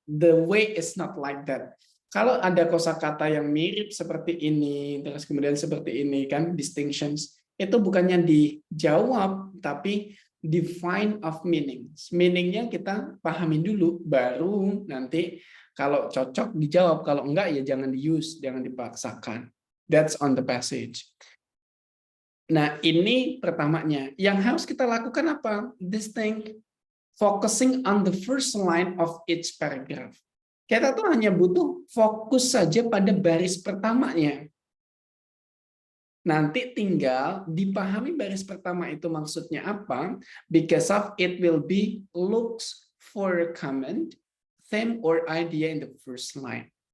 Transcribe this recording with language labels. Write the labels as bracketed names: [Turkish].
[English] The way is not like that. [Indonesian] Kalau ada kosakata yang mirip seperti ini, terus kemudian seperti ini kan, distinctions, itu bukannya dijawab, tapi [English] define of meanings. [Indonesian] Meaningnya kita pahami dulu, baru nanti kalau cocok dijawab, kalau enggak ya jangan di-use, jangan dipaksakan. [English] That's on the passage. [Indonesian] Nah, ini pertamanya. Yang harus kita lakukan apa? [English] Distinct, focusing on the first line of each paragraph. [Indonesian] Kita tuh hanya butuh fokus saja pada baris pertamanya. Nanti tinggal dipahami baris pertama itu maksudnya apa, [English] because of it will be looks for a comment, theme or idea in the first line.